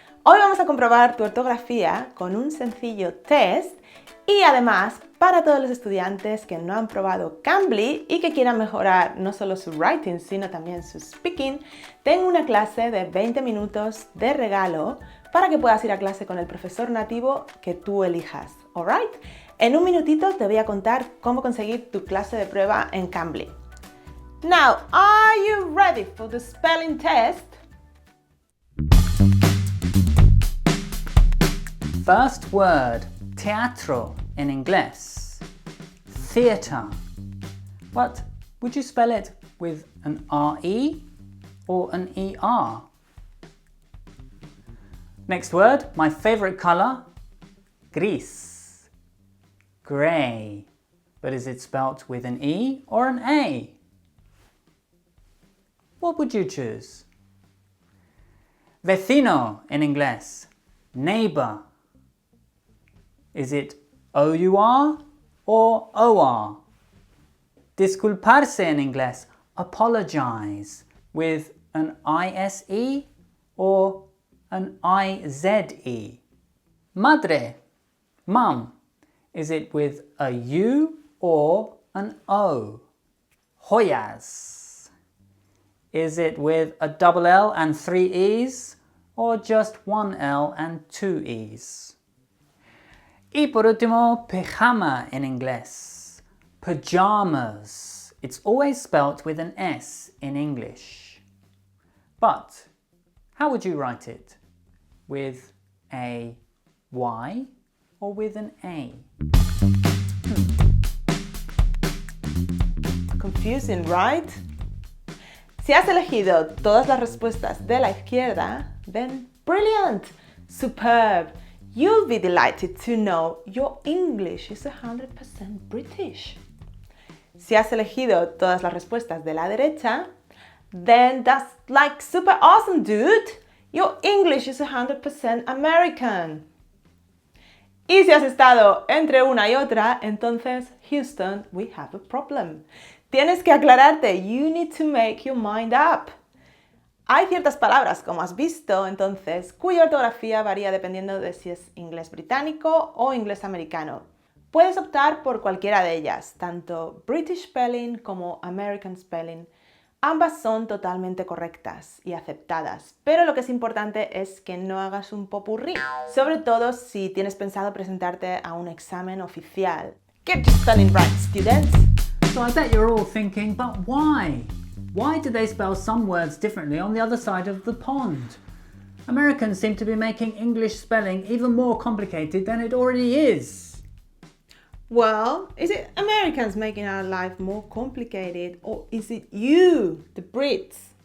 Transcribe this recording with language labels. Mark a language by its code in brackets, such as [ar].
[es] Hoy vamos a comprobar tu ortografía con un sencillo test y además para todos los estudiantes que no han probado Cambly y que quieran mejorar no solo su writing sino también su speaking, tengo una clase de 20 minutos de regalo para que puedas ir a clase con el profesor nativo que tú elijas, ¿alright? En un minutito te voy a contar cómo conseguir tu clase de prueba en Cambly. [en] Now, are you ready for the spelling test? First word, teatro in Inglés. Theatre. But would you spell it with an R-E or an E-R? Next word, my favorite color, gris. Grey. But is it spelt with an E or an A? What would you choose? Vecino in Inglés. Neighbor. Is it O-U-R or O-R? Disculparse in Inglés. Apologize. With an I-S-E or an I-Z-E? Madre. Mum. Is it with a U or an O? Joyas. Is it with a double L and 3 E's or just one L and 2 E's? [es] Y por último, pijama in Inglés. [en] Pajamas. It's always spelt with an S in English. But how would you write it? With a Y or with an A? Confusing, right? [es] Si has elegido todas las respuestas de la izquierda, [en] then brilliant, superb. You'll be delighted to know your English is 100% British. [es] Si has elegido todas las respuestas de la derecha, [en] then that's like super awesome, dude. Your English is 100% American. [es] Y si has estado entre una y otra, entonces, [en] Houston, we have a problem. [es] Tienes que aclararte. [en] You need to make your mind up. [es] Hay ciertas palabras, como has visto, entonces, cuya ortografía varía dependiendo de si es inglés británico o inglés americano. Puedes optar por cualquiera de ellas, tanto British Spelling como American Spelling. Ambas son totalmente correctas y aceptadas, pero lo que es importante es que no hagas un popurrí, sobre todo si tienes pensado presentarte a un examen oficial. [en] Get your spelling right, students! So I bet you're all thinking, but why? Why do they spell some words differently on the other side of the pond? Americans seem to be making English spelling even more complicated than it already is. Well, is it Americans making our life more complicated, or is it you, the Brits?